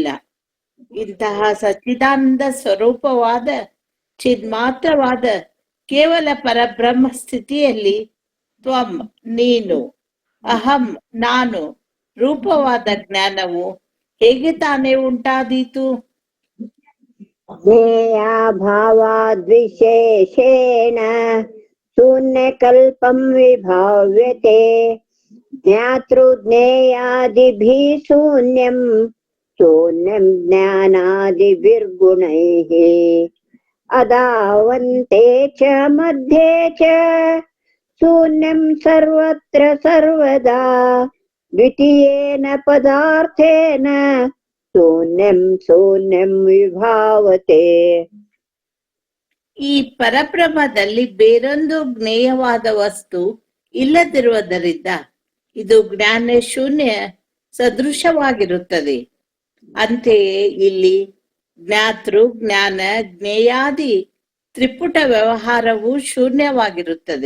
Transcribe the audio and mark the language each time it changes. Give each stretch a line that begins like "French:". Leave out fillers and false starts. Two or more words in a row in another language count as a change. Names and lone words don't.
Kannada: ಇಂತಹ ಸಚ್ಚಿದಾನಂದ ಸ್ವರೂಪವಾದ ಚಿನ್ಮಾತ್ರವಾದ ಕೇವಲ ಪರಬ್ರಹ್ಮ ಸ್ಥಿತಿಯಲ್ಲಿ ತ್ವಂ ನೀನು, ಅಹಂ ನಾನು ರೂಪವಾದ ಜ್ಞಾನವು ಹೇಗೆ ತಾನೇ ಉಂಟಾದೀತು?
Sanskrit: ಜ್ಞೇಯ ಭಾವಾದ್ವಿಶೇಷೇಣ शून्यकल्पं विभाव्यते ज्ञातृज्ञेयादिभिः शून्यं शून्यं ज्ञानादिभिर्गुणैः अदावन्ते च मध्ये च शून्यं सर्वत्र सर्वदा द्वितीयेन पदार्थेन शून्यं शून्यं विभावते.
Kannada: ಈ ಪರಬ್ರಹ್ಮದಲ್ಲಿ ಬೇರೊಂದು ಜ್ಞೇಯವಾದ ವಸ್ತು ಇಲ್ಲದಿರುವುದರಿಂದ ಇದು ಜ್ಞಾನ ಶೂನ್ಯ ಸದೃಶವಾಗಿರುತ್ತದೆ. ಅಂತೆಯೇ ಇಲ್ಲಿ ಜ್ಞಾತೃ ಜ್ಞಾನ ಜ್ಞೇಯಾದಿ ತ್ರಿಪುಟ ವ್ಯವಹಾರವು ಶೂನ್ಯವಾಗಿರುತ್ತದೆ.